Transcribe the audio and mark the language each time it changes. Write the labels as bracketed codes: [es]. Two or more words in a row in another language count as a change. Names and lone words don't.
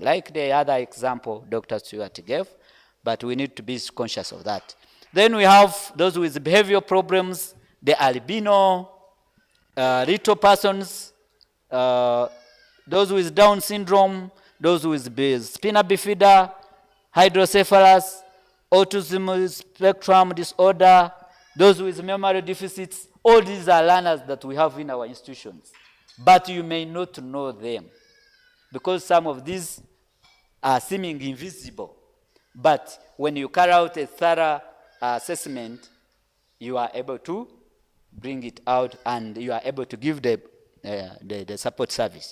[en] Like the other example Dr. Stewart gave, but we need to be conscious of that. Then we have those with behavioral problems, the albino, little persons, those with Down syndrome, those with spina bifida, hydrocephalus, autism spectrum disorder, those with memory deficits. All these are learners that we have in our institutions. But you may not know them, because some of these are seeming invisible. But when you carry out a thorough assessment, you are able to bring it out, and you are able to give the support service.